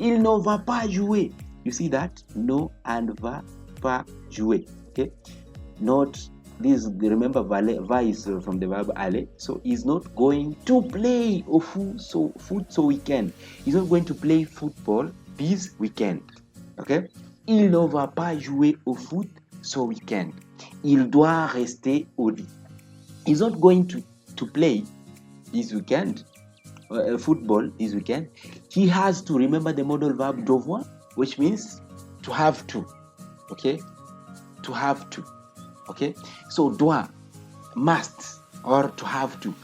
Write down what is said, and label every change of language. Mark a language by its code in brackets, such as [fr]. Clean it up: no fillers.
[fr] Il ne va pas jouer. [en] You see that? No and [fr] va pas jouer. Okay. Not. [en] This, remember, va is from the verb aller, so he's not going to play foot so weekend. He's not going to play football this weekend. Okay? [fr] Il ne va pas jouer au foot ce weekend. Il doit rester au lit. [en] He's not going to play this weekend, football this weekend. He has to remember the modal verb devoir, which means to have to. Okay? To have to. Okay, so doit, must, or to have to.